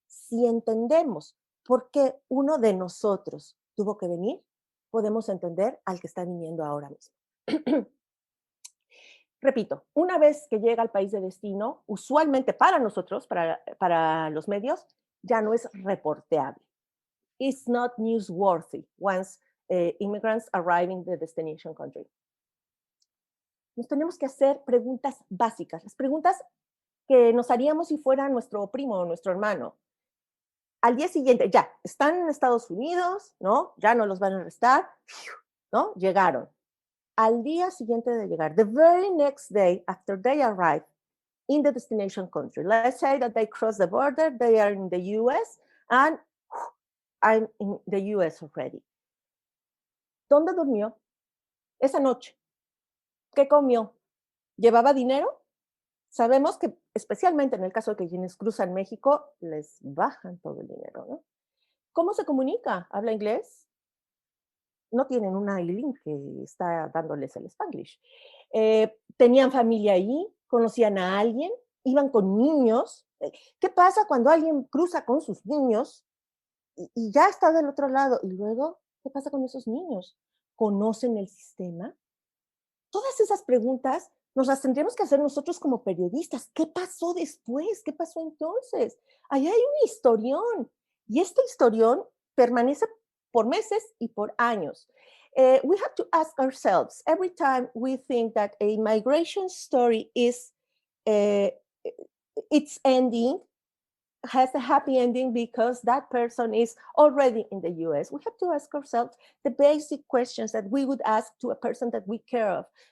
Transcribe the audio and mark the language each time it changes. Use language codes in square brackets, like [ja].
[es] Si entendemos por qué uno de nosotros tuvo que venir, podemos entender al que está viniendo ahora mismo. Repito, una vez que llega al país de destino, usualmente para nosotros, para los medios, ya no es reporteable. [en] It's not newsworthy once immigrants arrive in the destination country. [es] Nos tenemos que hacer preguntas básicas, las preguntas que nos haríamos si fuera nuestro primo o nuestro hermano. Al día siguiente, ya, están en Estados Unidos, ¿no? Ya no los van a arrestar, ¿no? Llegaron. Al día siguiente de llegar, [en] the very next day after they arrive in the destination country, let's say that they cross the border, they are in the US, and I'm in the US already. [es] ¿Dónde durmió esa noche? ¿Qué comió? ¿Llevaba dinero? Sabemos que, especialmente en el caso de que quienes cruzan México, les bajan todo el dinero, ¿no? ¿Cómo se comunica? ¿Habla inglés? No tienen una Aileen que está dándoles el Spanglish. ¿Tenían familia ahí? ¿Conocían a alguien? ¿Iban con niños? ¿Qué pasa cuando alguien cruza con sus niños y ya está del otro lado? Y luego, ¿qué pasa con esos niños? ¿Conocen el sistema? Todas esas preguntas nos las tendríamos que hacer nosotros como periodistas. ¿Qué pasó después? ¿Qué pasó entonces? Ahí hay un historión. Y este historión permanece por meses y por años. [en] We have to ask ourselves, every time we think that a migration story is, its ending, has a happy ending because that person is already in the US. We have to ask ourselves the basic questions that we would ask to a person that we care of.